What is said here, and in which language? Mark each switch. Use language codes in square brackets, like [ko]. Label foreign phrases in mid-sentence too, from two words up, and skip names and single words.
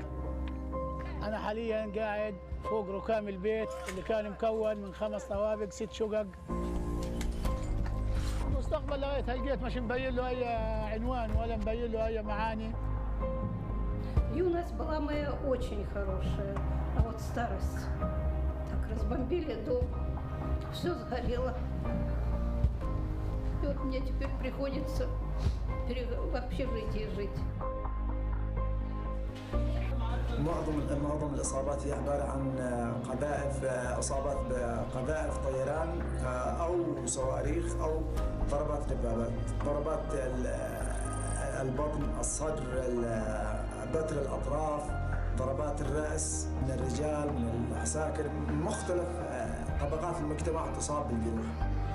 [ar] أنا حالياً قاعد فوق ركام البيت اللي كان مكون من 5 طوابق 6 شقق. المستقبل لغاية هالبيت مش مبين له أي عنوان ولا مبين له أي معاني. [ru] Юность была моя очень хорошая, а вот старость. Так разбомбили дом, все сгорело. И вот мне теперь приходится в общежитии жить. [ar] معظم الإصابات هي عبارة عن قذائف، إصابات بقذائف طيران أو صواريخ أو ضربات دبابات، ضربات البطن، الصدر، بتر الأطراف، ضربات الرأس من الرجال، من العساكر، مختلف طبقات المجتمع تصاب بالجروح.